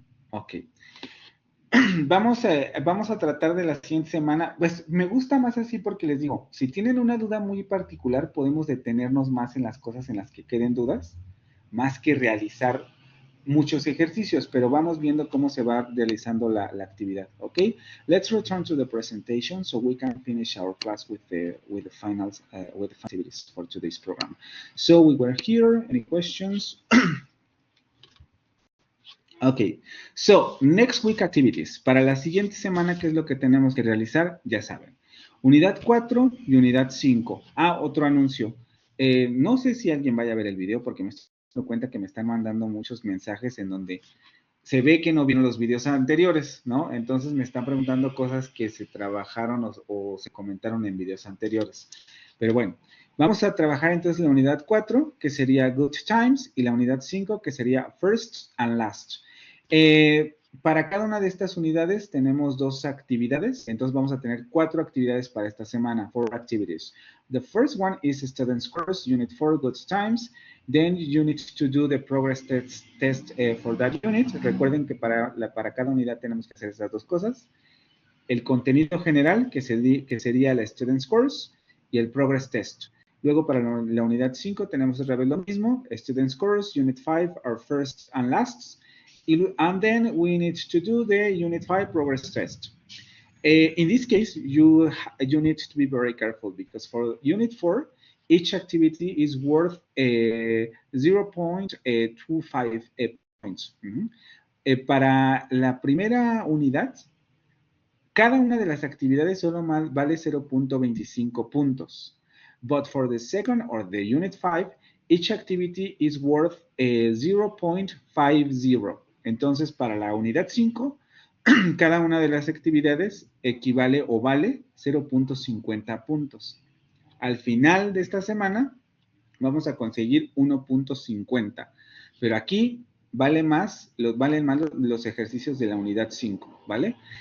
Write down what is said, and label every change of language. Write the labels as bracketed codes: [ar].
[es] Ok. Vamos a tratar de la siguiente semana. Pues me gusta más así porque les digo, si tienen una duda muy particular, podemos detenernos más en las cosas en las que queden dudas, más que realizar muchos ejercicios, pero vamos viendo cómo se va realizando la actividad. ¿Ok? [en] Let's return to the presentation so we can finish our class with the finals, with the activities for today's program. So we were here. Any questions? Ok, so, next week activities. [es] Para la siguiente semana, ¿qué es lo que tenemos que realizar? Ya saben. Unidad 4 y unidad 5. Otro anuncio. No sé si alguien vaya a ver el video porque me estoy dando cuenta que me están mandando muchos mensajes en donde se ve que no vieron los videos anteriores, ¿no? Entonces me están preguntando cosas que se trabajaron o se comentaron en videos anteriores. Pero bueno, vamos a trabajar entonces la unidad 4, que sería Good Times, y la unidad 5, que sería First and Last. Para cada una de estas unidades tenemos 2 actividades, entonces vamos a tener 4 actividades para esta semana, [en] 4 activities. The first one is Students Course, Unit 4, Good Times. Then you need to do the progress test for that unit. [es] Recuerden que para cada unidad tenemos que hacer estas 2 cosas. El contenido general, que sería la Students Course, y el progress test. Luego para la unidad 5 tenemos otra vez lo mismo, Students Course, Unit 5, our first and lasts. [en] And then we need to do the Unit 5 progress test. In this case, you need to be very careful because for Unit 4, each activity is worth 0.25 points. [es] Para la primera unidad, cada una de las actividades solo vale 0.25 puntos. [en] But for the second or the Unit 5, each activity is worth 0.50. [es] Entonces, para la unidad 5, cada una de las actividades equivale o vale 0.50 puntos. Al final de esta semana, vamos a conseguir 1.50. Pero aquí valen más los ejercicios de la unidad 5, ¿vale?